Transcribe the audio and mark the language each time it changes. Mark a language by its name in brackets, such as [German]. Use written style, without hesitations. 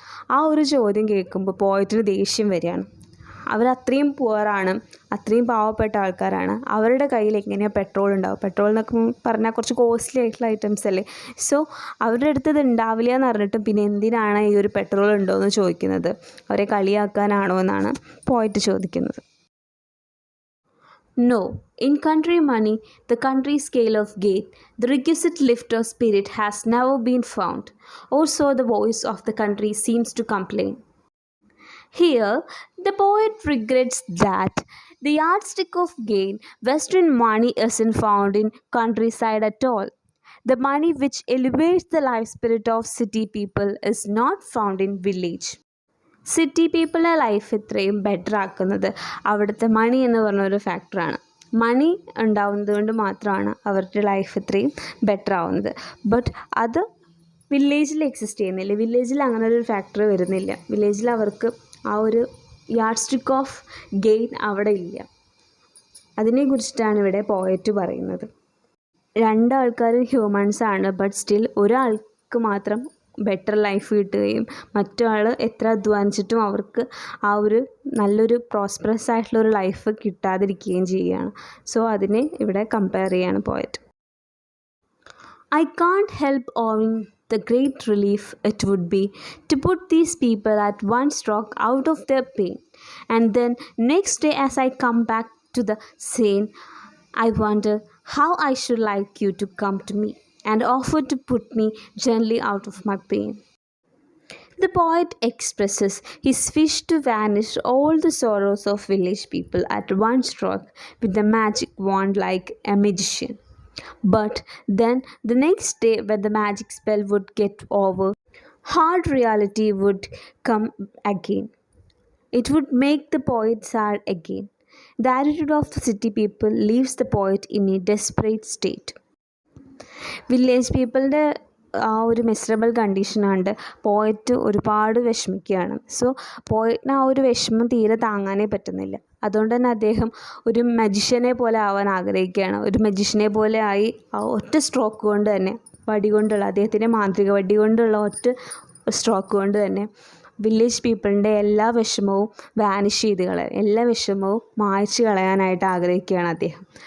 [Malayalam] ആ ഒരു ചോദ്യം കേൾക്കുമ്പോൾ പോയിട്ടിന് ദേഷ്യം വരികയാണ്. അവരത്രയും പുവറാണ്, അത്രയും പാവപ്പെട്ട ആൾക്കാരാണ്. അവരുടെ കയ്യിൽ എങ്ങനെയാണ് പെട്രോൾ ഉണ്ടാവും? പെട്രോൾ എന്നൊക്കെ പറഞ്ഞാൽ കുറച്ച് കോസ്റ്റ്ലി ആയിട്ടുള്ള ഐറ്റംസ് അല്ലേ. സോ അവരുടെ അടുത്ത് ഇത് ഉണ്ടാവില്ല എന്ന് പറഞ്ഞിട്ടും പിന്നെ എന്തിനാണ് ഈ ഒരു പെട്രോൾ ഉണ്ടോ എന്ന് ചോദിക്കുന്നത്? അവരെ കളിയാക്കാനാണോ എന്നാണ് പോയിട്ട് ചോദിക്കുന്നത്. [English] No, in country money, the country scale of gain, the requisite lift of spirit has never been found, or so the voice of the country seems to complain. Here, the poet regrets that the yardstick of gain, Western money, isn't found in countryside at all. The money which elevates the life spirit of city people is not found in village. [Malayalam] City പീപ്പിളിൻ്റെ life ഇത്രയും better ആക്കുന്നത് അവിടുത്തെ മണി എന്ന് പറഞ്ഞൊരു ഫാക്ടറാണ്. മണി ഉണ്ടാവുന്നത് കൊണ്ട് മാത്രമാണ് അവരുടെ ലൈഫ് ഇത്രയും ബെറ്റർ ആവുന്നത്. ബട്ട് അത് വില്ലേജിൽ എക്സിസ്റ്റ് ചെയ്യുന്നില്ല. വില്ലേജിൽ അങ്ങനെ ഒരു ഫാക്ടർ വരുന്നില്ല. വില്ലേജിൽ അവർക്ക് ആ ഒരു [English] yardstick of gain [Malayalam] അവിടെ ഇല്ല. അതിനെക്കുറിച്ചിട്ടാണ് ഇവിടെ പോയറ്റ് പറയുന്നത്. രണ്ടാൾക്കാരും ഹ്യൂമൻസാണ്, ബട്ട് സ്റ്റിൽ ഒരാൾക്ക് മാത്രം ബെറ്റർ ലൈഫ് കിട്ടുകയും മറ്റൊരാൾ എത്ര അധ്വാനിച്ചിട്ടും അവർക്ക് ആ ഒരു നല്ലൊരു പ്രോസ്പെറസ് ആയിട്ടുള്ളൊരു ലൈഫ് കിട്ടാതിരിക്കുകയും ചെയ്യുകയാണ്. സോ അതിനെ ഇവിടെ കമ്പയർ ചെയ്യാണ് poet. [English] I can't help owing the great relief it would be to put these people at one stroke out of their pain, and then next day as I come back to the scene, I wonder how I should like you to come to me and offer to put me gently out of my pain. The poet expresses his wish to vanish all the sorrows of village people at one stroke with a magic wand like a magician. But then the next day when the magic spell would get over, hard reality would come again. It would make the poet sad again. The attitude of the city people leaves the poet in a desperate state. [Malayalam] Village പീപ്പിളിൻ്റെ ആ ഒരു miserable കണ്ടീഷനാണ്ട് poet ഒരുപാട് വിഷമിക്കുകയാണ്. So പോയറ്റിന് ആ ഒരു വിഷമം തീരെ താങ്ങാനേ പറ്റുന്നില്ല. അതുകൊണ്ട് തന്നെ അദ്ദേഹം ഒരു മജിഷ്യനെ പോലെ ആവാൻ ആഗ്രഹിക്കുകയാണ്. ഒരു മജിഷ്യനെ പോലെ ആയി ആ ഒറ്റ സ്ട്രോക്ക് കൊണ്ട് തന്നെ, വടി കൊണ്ടുള്ള, അദ്ദേഹത്തിൻ്റെ മാന്ത്രിക വടി കൊണ്ടുള്ള ഒറ്റ സ്ട്രോക്ക് കൊണ്ട് തന്നെ വില്ലേജ് പീപ്പിളിൻ്റെ എല്ലാ വിഷമവും വാനിഷ് ചെയ്ത് കളയാൻ, എല്ലാ വിഷമവും മായ്ച്ച് കളയാനായിട്ട് ആഗ്രഹിക്കുകയാണ് അദ്ദേഹം.